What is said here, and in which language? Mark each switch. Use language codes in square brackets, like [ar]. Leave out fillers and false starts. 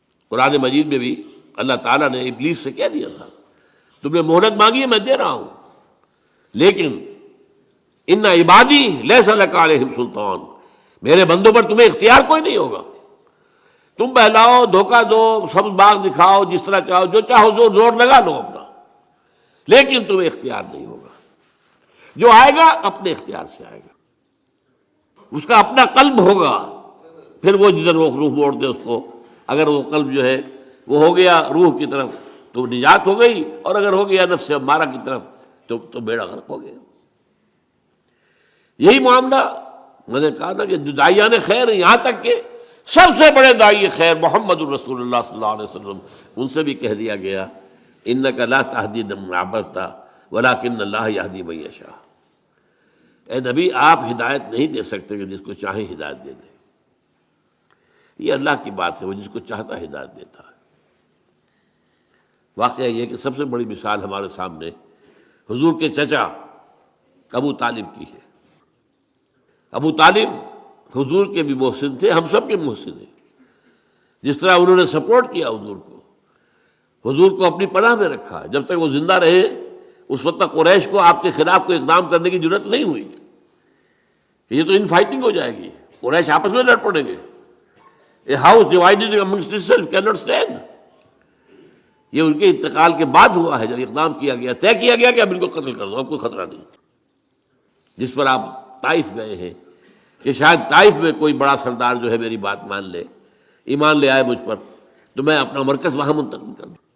[ur] قرآن مجید میں بھی اللہ تعالیٰ نے ابلیس سے کہہ دیا تھا تم نے مہلت مانگی ہے، میں دے رہا ہوں، لیکن [ar] ان عبادی لیس لک علیہم سلطان، [ur] میرے بندوں پر تمہیں اختیار کوئی نہیں ہوگا. تم بہلاؤ، دھوکہ دو، سب باغ دکھاؤ، جس طرح چاہو، جو چاہو زور لگا لو اپنا، لیکن تمہیں اختیار نہیں ہوگا. جو آئے گا اپنے اختیار سے آئے گا، اس کا اپنا قلب ہوگا. پھر وہ جدھر روح موڑ دے اس کو. اگر وہ قلب جو ہے وہ ہو گیا روح کی طرف تو نجات ہو گئی، اور اگر ہو گیا نفس امارہ کی طرف تو بیڑا غرق ہو گیا. یہی معاملہ میں نے کہا نا کہ داعیان خیر ہیں، یہاں تک کہ سب سے بڑے داعی خیر محمد الرسول اللہ صلی اللہ علیہ وسلم، ان سے بھی کہہ دیا گیا [ar] انک لا تہدی من احببت ولکن اللہ یہدی من یشاء. [ur] اے نبی آپ ہدایت نہیں دے سکتے کہ جس کو چاہیں ہدایت دے دیں. یہ اللہ کی بات ہے، وہ جس کو چاہتا ہدایت دیتا ہے. واقعہ یہ کہ سب سے بڑی مثال ہمارے سامنے حضور کے چچا ابو طالب کی ہے. ابو طالب حضور کے بھی محسن تھے، ہم سب کے محسن ہیں. جس طرح انہوں نے سپورٹ کیا حضور کو اپنی پناہ میں رکھا. جب تک وہ زندہ رہے اس وقت تک قریش کو آپ کے خلاف کوئی اقدام کرنے کی ضرورت نہیں ہوئی کہ یہ تو ان فائٹنگ ہو جائے گی، قریش آپس میں لڑ پڑیں گے. [en] A house divided amongst itself cannot stand. [ur] یہ ان کے انتقال کے بعد ہوا ہے، جب اقدام کیا گیا، طے کیا گیا کہ اب ان کو قتل کر دو، اب کوئی خطرہ نہیں. جس پر آپ طائف گئے ہیں کہ شاید طائف میں کوئی بڑا سردار جو ہے میری بات مان لے، ایمان لے آئے مجھ پر، تو میں اپنا مرکز وہاں منتقل کر دوں.